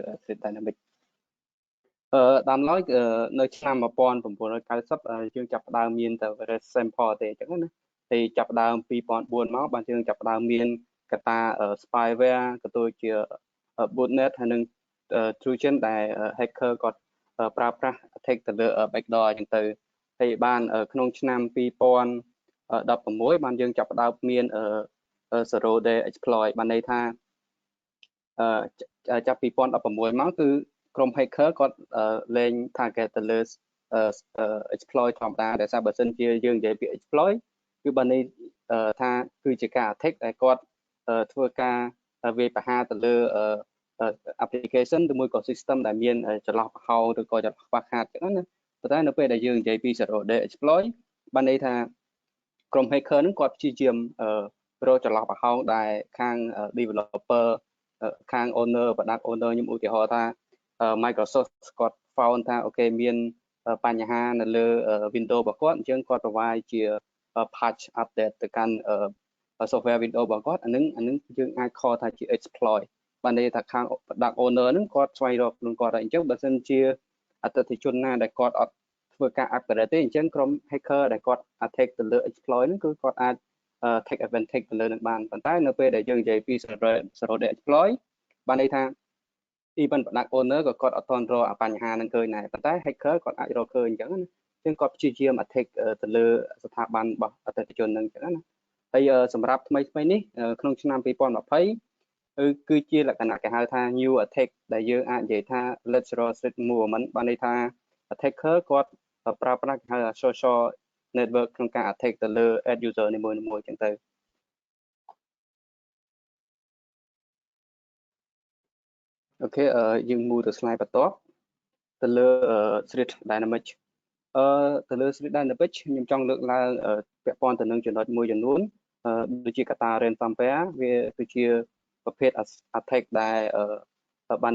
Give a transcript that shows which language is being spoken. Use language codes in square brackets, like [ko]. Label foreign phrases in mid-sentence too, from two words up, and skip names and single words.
[en] threat dynamic [km] ដើមឡើយនៅឆ្នាំ1990យើងចាប់ផ្ដើមមានតែ [en] virus sample [km] ទេអញ្ចឹងណាហើយចាប់ផ្ដើម2004មកបានយើងចាប់ផ្ដើមមានកត្តា spyware ក៏ដូចជា botnet ហើយនិង trojan ដែល hacker គាត់ប្រើប្រាស់ attack ទៅលើ backdoor អញ្ចឹងទៅហើយបានក្នុងឆ្នាំ2016បានយើងចាប់ផ្ដើមមាន [en] zero day exploit [km] បានន័យថា ចាប់2016មកគឺក្រុម hacker គាត់លេង target ទៅលើ exploit ធម្មតាដែលថាបើសិនជាយើងនិយាយពី exploit គឺបានន័យថាគឺជាការ attack ដែលគាត់ធ្វើការវាយប្រហារទៅលើ application ឬមួយក៏ system ដែលមានចន្លោះប្រហោងឬក៏ចន្លោះខ្វះខាតចឹងណាប៉ុន្តែនៅពេលដែលយើងនិយាយពី [en] zero day [km] exploit បានន័យថាក្រុម hacker ហ្នឹងគាត់ព្យាយាមរកចន្លោះប្រហោងដែលខាង developer ខាង [en] owner product owner [km] ខ្ញុំឧទាហរណ៍ថា Microsoft គាត់ found ថាអូខេមានបញ្ហានៅលើ Windows របស់គាត់អញ្ចឹងគាត់ provide ជា [en] patch update [km] ទៅកាន់ software Windows របស់គាត់អា នឹងយើងអាចខលថាជា exploit បានន័យថាខាង product owner ហ្នឹងគាត់ស្វែងរកខ្លួនគាត់ហើយអញ្ចឹងបើសិនជាអតិថិជនណាដែលគាត់អត់ធ្វើការ upgrade ទេអញ្ចឹងក្រុម hacker ដែលគាត់ attack ទៅលើ exploit ហ្នឹងគឺគាត់អាច [en] take advantage [km] ទៅលើនឹងបានប៉ុន្តែនៅពេលដែលយើងនិយាយពី [en] zero day [km] exploit បានន័យថា [en] even product owner [km] ក៏គាត់អត់ទាន់រកបញ្ហាហ្នឹងឃើញដែរប៉ុន្តែ hacker គាត់អាចរកឃើញអញ្ចឹងណាអញ្ចឹងគាត់ព្យាយាម attack ទៅលើស្ថាប័នរបស់អតិថិជនហ្នឹងអញ្ចឹងណាហើយសម្រាប់ថ្មីនេះក្នុងឆ្នាំ2020គឺជាលក្ខណៈគេហៅថា [en] new attack [km] ដែលយើងអាចនិយាយថា [en] lateral threat movement [km] បានន័យថា attacker គាត់ប្រើប្រាស់គេហៅថា [en] social network [km] ក្នុងការ attack ទៅលើ [en] end user [km] នីមួយៗអញ្ចឹងទៅ អូខេយើង move ទៅ slide បន្ទាប់ទៅលើ [en] threat dynamic [km] ទៅលើ [en] threat dynamic [km] ខ្ញុំចង់លើកឡើងពាក់ព័ន្ធទៅនឹងចំណុចមួយចំនួនដូចជាកត្តា ransomware វាគឺជាប្រភេទ attack ដែលបាន